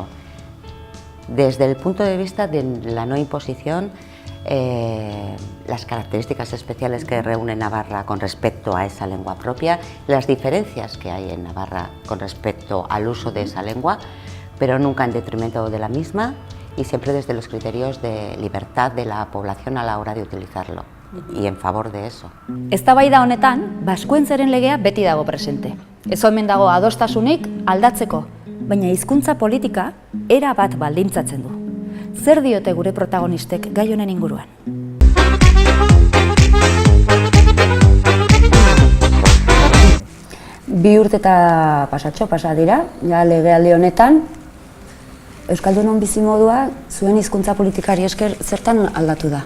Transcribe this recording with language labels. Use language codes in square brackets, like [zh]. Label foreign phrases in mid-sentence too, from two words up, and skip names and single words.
[es] Desde el punto de vista de la no imposición, las características especiales que reúne Navarra con respecto a esa lengua propia, las diferencias que hay en Navarra con respecto al uso de esa lengua, pero nunca en detrimento de la misma y siempre desde los criterios de libertad de la población a la hora de utilizarlo y en favor de eso. [eu] Eztabaida honetan, Baskuentzeren legea beti dago presente. Ez omen dago adostasunik aldatzeko, baina hizkuntza politika era bat baldintzatzen du. Zer diote gure protagonistek gai honen inguruan? Bi urte eta pasa dira, ja legealdi honetan, Euskaldunon bizimodua zuen hizkuntza politikari esker zertan aldatu da?